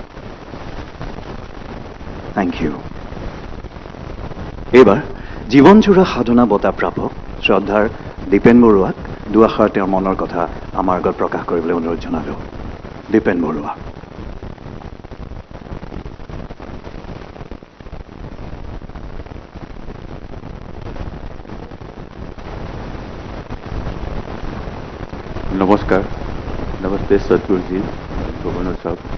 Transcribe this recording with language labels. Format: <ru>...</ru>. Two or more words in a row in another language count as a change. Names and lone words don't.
<en>Thank you.</en> <as>এবাৰ জীৱনজোৰা সাধনা বঁটা প্ৰাপক শ্ৰদ্ধাৰ দীপেন বৰুৱাক দুআষাৰ তেওঁৰ মনৰ কথা আমাৰ আগত প্ৰকাশ কৰিবলৈ অনুৰোধ জনালোঁ। দীপেন বৰুৱা।</as> <hi>नमस्कार, नमस्ते सदगुरु जी, गवर्नर साहब।</hi>